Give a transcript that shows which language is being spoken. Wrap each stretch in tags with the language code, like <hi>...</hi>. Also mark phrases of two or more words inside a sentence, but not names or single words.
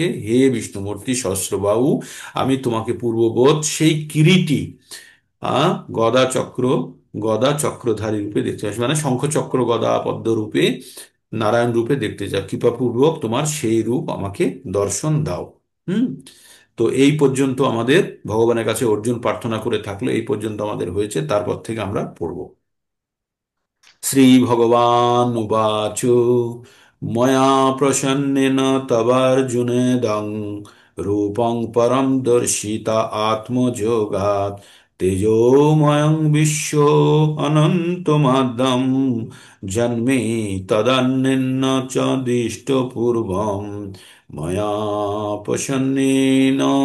<bn>হে বিষ্ণুমূর্তি সহস্রবাহু, আমি তোমাকে পূর্ববৎ সেই কিরীটী আহ গদা চক্র গদা চক্রধারী রূপে দেখতে চাই, মানে শঙ্খ চক্র গদা পদ্ম রূপে, নারায়ণ রূপে দেখতে চাই। কৃপাপূর্বক তোমার সেই রূপ আমাকে দর্শন দাও। হুম। তো এই পর্যন্ত আমাদের ভগবানের কাছে অর্জুন প্রার্থনা করে থাকলো, এই পর্যন্ত আমাদের হয়েছে। তারপর থেকে আমরা পড়ব।</bn> <sa>श्रीभगवानुवाच मया प्रसन्नेन तवार्जुनेदं रूपं परं दर्शिता आत्मयोगात् तेजोमयं विश्वोऽनन्तमाद्यं जन्मे तदन्येन च दृष्टपूर्वं मया प्रसन्नेन</sa>